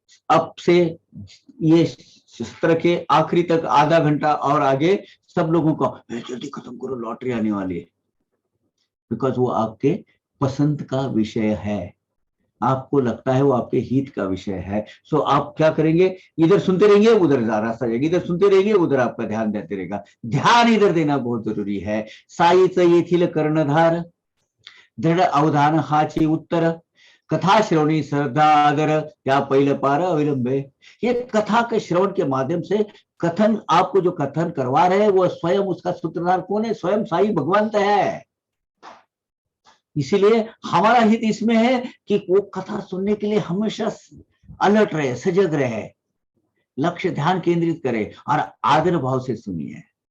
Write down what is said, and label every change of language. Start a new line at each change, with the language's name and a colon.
Hindi: अब से ये सत्र के आखिरी तक आधा घंटा और आगे सब लोगों को जल्दी खत्म करो, लॉटरी आने वाली है। बिकॉज वो आपके पसंद का विषय है, आपको लगता है वो आपके हित का विषय है। सो आप क्या करेंगे? इधर सुनते रहेंगे, उधर रास्ता जाएगा, इधर सुनते रहेंगे, उधर आपका ध्यान देते रहेगा। ध्यान इधर देना बहुत जरूरी है।
Marathi: साईच येथील कर्णधार, दृढ़ अवधान हाची उत्तर, कथा श्रवणी श्रद्धा आदर, या पहिलं पार अविलंबे।
Hindi: ये कथा के श्रवण के माध्यम से कथन, आपको जो कथन करवा रहे हैं वो स्वयं उसका सूत्रधार कौन है? स्वयं साई भगवंत है। इसीलिए हमारा हित इसमें है कि वो कथा सुनने के लिए हमेशा अलर्ट रहे, सजग रहे, लक्ष्य ध्यान केंद्रित करे और आदर भाव से सुनिए।